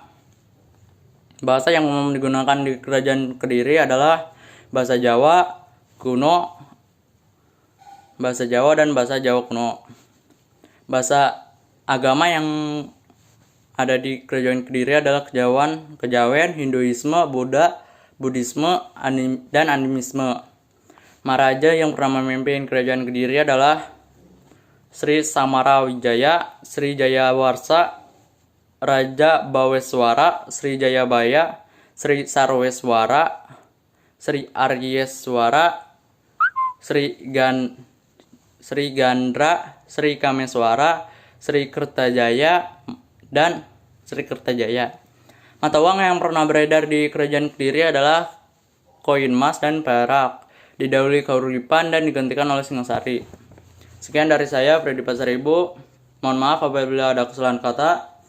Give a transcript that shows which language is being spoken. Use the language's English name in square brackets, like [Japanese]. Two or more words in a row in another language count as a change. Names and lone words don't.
[Indonesian] Bahasa yang umum digunakan di Kerajaan Kediri adalah bahasa Jawa kuno, bahasa Jawa, dan bahasa Jawa kuno. Bahasa agama yang ada di Kerajaan Kediri adalah Kejawen, Hinduisme, Buddhisme, dan animisme. Maharaja yang pernah memimpin Kerajaan Kediri adalah Sri Samarawijaya, Sri Jayawarsa, Raja Baweswara, Sri Jayabaya, Sri Sarweswara, Sri Aryeswara, Sri Gandra, Sri Kameswara, Sri Kertajaya, dan Sri Kertajaya. Mata uang yang pernah beredar di Kerajaan Kediri adalah koin emas dan perak, didahului Kahuripan dan digantikan oleh Singosari. Sekian dari saya, Freddy Pasaribu. Mohon maaf apabila ada kesalahan kata.